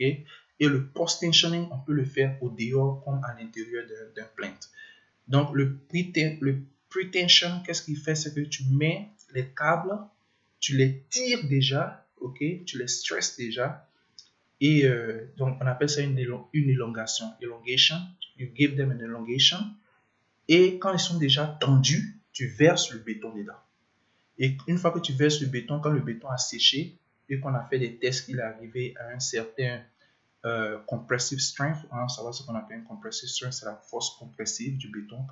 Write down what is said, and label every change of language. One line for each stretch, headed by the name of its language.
French: Et le post-tensioning, on peut le faire au dehors comme à l'intérieur d'un plant. Donc, le pre-tension, qu'est-ce qu'il fait? C'est que tu mets les câbles, tu les tires déjà, ok? Tu les stresses déjà. Et donc, on appelle ça une élongation.
English: Elongation, you give them an elongation.
French: Et quand ils sont déjà tendus, tu verses le béton dedans. Et une fois que tu verses le béton, quand le béton a séché et qu'on a fait des tests qu'il est arrivé à un certain compressive strength, on va savoir ce qu'on appelle une compressive strength, c'est la force compressive du béton.